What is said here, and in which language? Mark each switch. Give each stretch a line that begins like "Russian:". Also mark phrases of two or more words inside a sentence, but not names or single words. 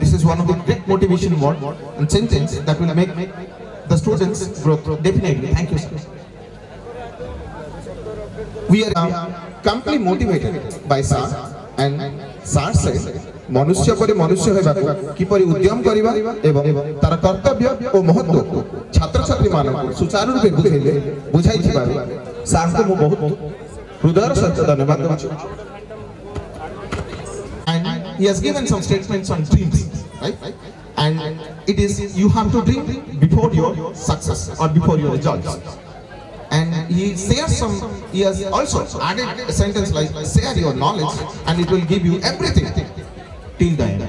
English: This is one of the great motivation word and sentence that will make the students growth. Definitely. Thank you, sir. We are completely motivated by sir and sir said
Odia: ମନୁଷ୍ୟ ପରି ମନୁଷ୍ୟ ହେବାକୁ କିପରି ଉଦ୍ୟମ କରିବା ଏବଂ ତାର କର୍ତ୍ତବ୍ୟ ଓ ମହତ୍ୱ ଛାତ୍ର ଛାତ୍ରୀ ମାନଙ୍କୁ ସୁଚାରୁ ରୂପେ ବୁଝାଇ ଥିବାର ସାର କୁ ମୁଁ ବହୁତ ହୃଦୟର ସହିତ ଧନ୍ୟବାଦ ଦେଉଛି.
English: And he has given some statements on dreams, right? And it is you have to dream before your success or before your results. And he has also added a sentence like share your knowledge and it will give you everything till the end.